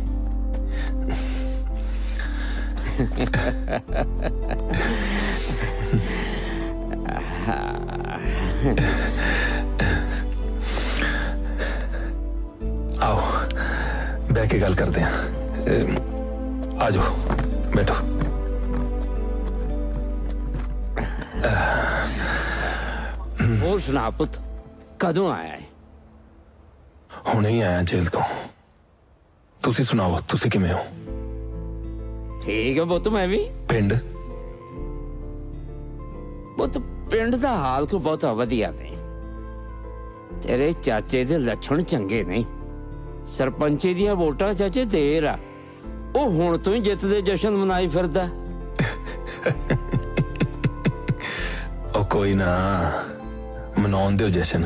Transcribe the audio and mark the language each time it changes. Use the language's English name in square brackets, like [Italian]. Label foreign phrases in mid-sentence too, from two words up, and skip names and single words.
[Hindi] आओ बैठ के गल करते हैं। आ जाओ बैठो। [Punjabi] ਔਰ ਸੁਣਾ ਪੁੱਤ, ਕਦੋਂ ਆਇਆ ਹੈ? ਹੁਣੇ ਹੀ ਆਇਆ ਜੇਲ੍ਹ ਤੋਂ। ਤੁਸੀਂ ਸੁਣਾਓ, ਤੁਸੀਂ ਕਿਵੇਂ ਹੋ? ਠੀਕ ਹੈ ਪੁੱਤ, ਮੈਂ ਭੀ पिंड पुत ਪਿੰਡ ਦਾ ਹਾਲ ਕੋ ਬਹੁਤਾ ਵਧੀਆ ਨਹੀਂ। ਤੇਰੇ ਚਾਚੇ ਦੇ ਲੱਛਣ ਚੰਗੇ ਨਹੀਂ। ਸਰਪੰਚੀ ਦੀਆਂ ਵੋਟਾਂ ਚਾਚੇ ਦੇਰ ਆ, ਉਹ ਹੁਣ ਤੋਂ ਹੀ ਜਿੱਤ ਦੇ ਜਸ਼ਨ ਮਨਾਈ ਫਿਰਦਾ। ਉਹ ਕੋਈ ਨਾ, ਮਨਾਉਣ ਦਿਓ ਜਸ਼ਨ।